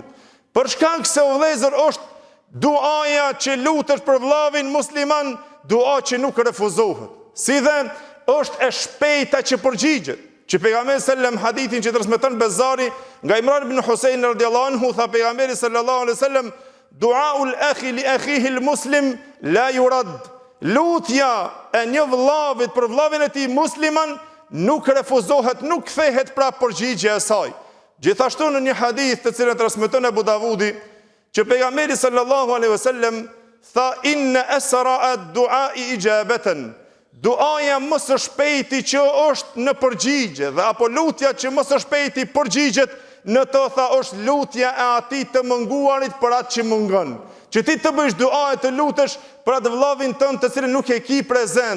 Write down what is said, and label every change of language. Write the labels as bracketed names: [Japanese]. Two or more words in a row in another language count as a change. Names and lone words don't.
[Albanian] Për shkak se o vëllezër është duaja që lutesh për vllavin musliman, dua që nuk refuzohet. Si dhe është e shpejta që përgjigjet. Që pejgamberi [Arabic] صلى الله عليه وسلم, [Albanian] hadithin që transmeton Bezari nga Imran ibn Husain [Arabic] رضي الله عنه, [Albanian] tha pejgamberi [Arabic] صلى الله عليه وسلم: دعاء الأخ لأخيه المسلم لا يرد. [Albanian] Lutja e një vllavit për vllavin e tij musliman nuk refuzohet, nuk kthehet prapë përgjigje e saj. Gjithashtu në një hadith të cilën transmeton Abu Davudi, që pejgamberi [Arabic] صلى الله عليه وسلم [Albanian] tha: [Arabic] إن أسرع الدعاء إجابة. [Albanian] Duaja më së shpejti që është në përgjigje, dhe apo lutja që më së shpejti përgjigjet në to, tha, është lutja e atij të munguarit për atë që mungon. Që ti të bësh dua e të lutesh për atë vllavin tënd të cilin nuk e ki prezent.